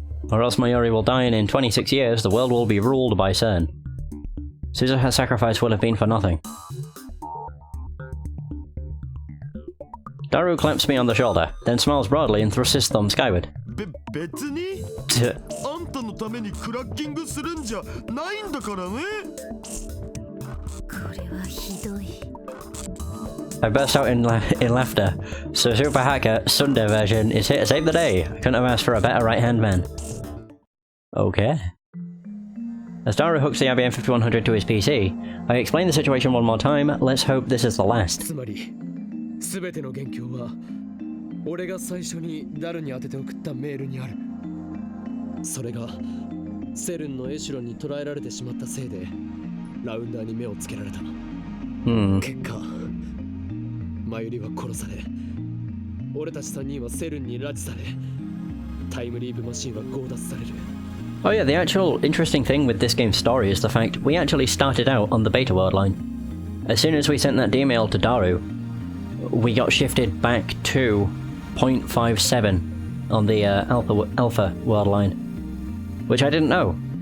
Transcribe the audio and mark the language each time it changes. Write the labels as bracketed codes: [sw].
[en] Or else Maori will die and in 26 years the world will be ruled by CERN. Suzuha's sacrifice will have been for nothing. Daru claps me on the shoulder, then smiles broadly and thrusts his thumb skyward. [ja] 別にあんたのためにクラッキングするんじゃないんだからね。これはひどい。 [en] I burst out in laughter. So Super Hacker Sunday version is here to save the day. I couldn't have asked for a better right-hand man. Okay. As Daru hooks the IBM 5100 to his PC, I explain the situation one more time. Let's hope this is the last. [ja] つまり全ての元凶は俺が最初にダルに当てて送ったメールにある。それがセルンのエシュロンに捕らえられてしまったせいでラウンダーに目をつけられた。結果マユリは殺され、俺たち3人はセルンに拉致され、タイムリープマシンは強奪される。 [en] Oh yeah, the actual interesting thing with this game's story is the fact we actually started out on the beta world line. As soon as we sent that email to Daru, we got shifted back to 0.57 on the alpha world line, which I didn't know.